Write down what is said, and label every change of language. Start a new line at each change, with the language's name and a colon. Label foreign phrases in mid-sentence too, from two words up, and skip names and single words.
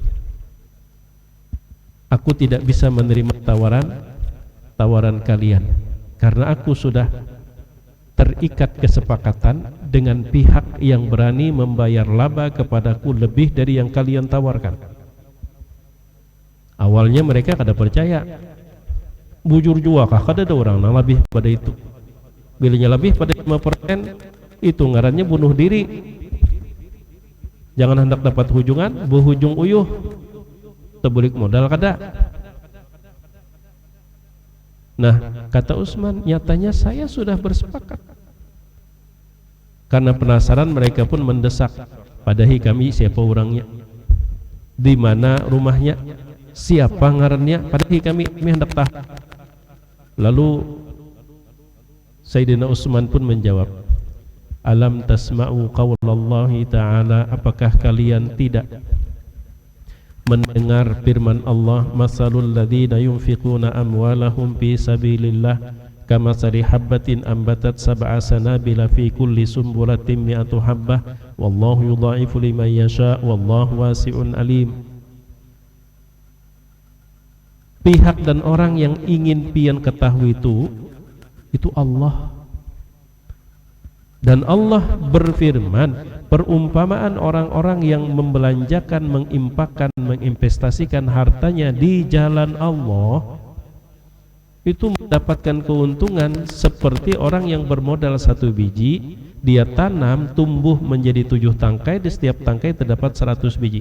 Indonesian: Aku tidak bisa menerima tawaran kalian karena aku sudah terikat kesepakatan dengan pihak yang berani membayar laba kepadaku lebih dari yang kalian tawarkan.
Banjar: Awalnya mereka kada percaya, bujur jua kah kada ada orang yang lebih pada itu. Bilanya lebih pada 5%, itu ngarannya bunuh diri. Jangan hendak dapat hujungan, berhujung uyuh, tebulik modal kada.
Indonesian: Nah kata Utsman, nyatanya saya sudah bersepakat.
Banjar: Karena penasaran mereka pun mendesak, padahi kami siapa orangnya, di mana rumahnya, siapa ngarannya, padahi kami hendak tahu.
Indonesian: Lalu Sayyidina Utsman pun menjawab,
Arabic: ألم تسمعوا قول الله تعالى,
Indonesian: apakah kalian tidak mendengar firman Allah,
Arabic: مثل الذين ينفقون أموالهم في سبيل الله كمثل حبة أنبتت سبع سنابل في كل سنبلة مائة حبة والله يضاعف لمن يشاء والله واسع عليم.
Indonesian: Pihak dan orang yang ingin pian ketahui itu Allah. Dan Allah berfirman, perumpamaan orang-orang yang membelanjakan, mengimpakkan, menginvestasikan hartanya di jalan Allah itu mendapatkan keuntungan seperti orang yang bermodal 1 biji, dia tanam, tumbuh menjadi 7 tangkai, di setiap tangkai terdapat 100 biji.